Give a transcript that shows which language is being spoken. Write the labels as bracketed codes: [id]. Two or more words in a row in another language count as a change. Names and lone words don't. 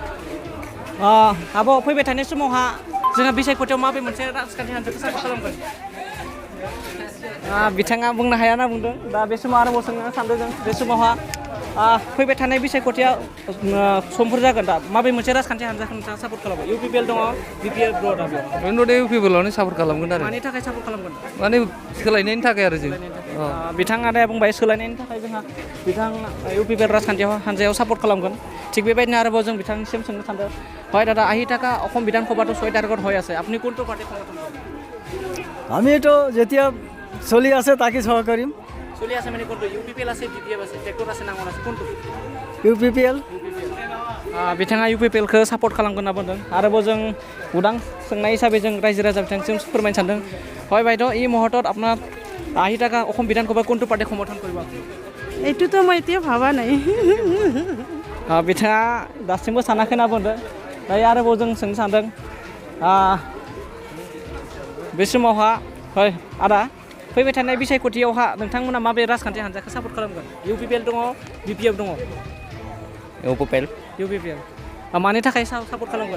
[brx] आब' फैबाय थानाय समावहा जोंहा बिसायख'थियाव माबे मोनसे राजखान्थि हान्जाखौ सापर्ट खालामगोन बिथाङा बुंनो हाया होनना बुंदों दा बे समाव आरोबाव सोंनो सानदों जों बे समावहा फैबाय थानाय बिसायख'थिया समफोर जागोन दा माबे मोनसे राजखान्थि हान्जाखौ नोंथाङा सापर्ट खालामो इउपिपिएल दङ बिपिएफ दङ दा बेयाव इउपिपिएलआवनो सापर्ट खालामगोन आरो मानि थाखाय सापर्ट खालामगोन माने सोलायनायनि थाखाय आरो जों बिथाङा दा बुंबाय सोलायनायनि थाखाय जोंहा बिथां इउपिपिएल राजखान्थि हान्जायाव सापर्ट खालामगोन थिग बेबायदिनो आरोबाव जों बिथांनिसिम सोंनो सानदों [as] হয় দাদা আহি থকা অসম বিধানসভাটো 6 তাৰিখত হৈ আছে আপুনি কোনটো পাৰ্টি সমৰ্থন কৰে আমিতো যেতিয়া চলি আছে তাকে সহায় কৰিম চলি আছে মানে কোনটো ইউপিপিএল আছে বিপিএফ আছে ট্ৰেক্টৰ আছে নাঙল আছে কোনটো ইউপিপিএল [brx] बिथाङा इउपिपिएलखौ सापर्ट खालामगोन होनना बुंदों आरोबाव जों उदां सोंनाय हिसाबै जों रायजो राजा बिथांसिम फोरमायनो सानदों [as] হয় বাইদেউ এই মুহূৰ্তত আপোনাৰ আহি থকা অসম বিধানসভাৰ কোনটো পাৰ্টি সমৰ্থন কৰিব এইটোতো মই এতিয়া ভাবা নাই [brx] बिथाङा दासिमबो सानाखै होनना बुंदों दायो आरोबाव जों सोंनो सानदों बे समावहा হয় आदा फैबाय थानाय बिसायख'थियावहा नोंथांमोना माबे राजखान्थि हान्जाखौ सापर्ट खालामगोन इउपिपिएल दङ बिपिएफ दङ इउपिपिएल मानि थाखाय सापर्ट खालामगोन